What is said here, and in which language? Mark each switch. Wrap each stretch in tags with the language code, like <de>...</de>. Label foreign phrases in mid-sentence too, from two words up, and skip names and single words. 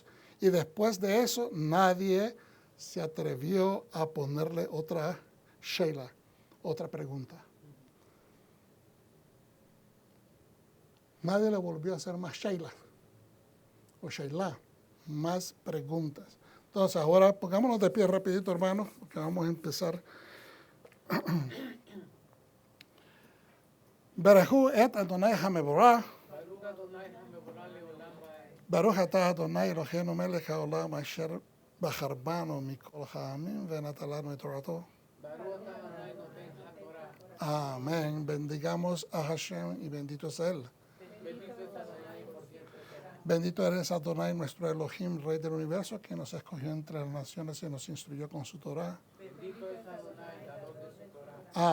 <es>Y después de eso, nadie se atrevió a ponerle otra sheila, otra pregunta. Nadie le volvió a hacer más sheila o sheila, más preguntas. Entonces, ahora pongámonos de pie rapidito, hermanos, porque vamos a empezar.</es> <he>ברכו את אדוני המבורך. ברוך אתה אדוני אלוהינו מלך העולם אשר בחר בנו מכל העמים ונתן לנו את תורתו.</he> <es>Amén. Bendigamos a Hashem y bendito es Él. Bendito eres Adonai, nuestro Elohim, Rey del universo, que nos escogió entre las naciones y nos instruyó con su Torah. Bendito es Adonai, dador de su Torah.</es>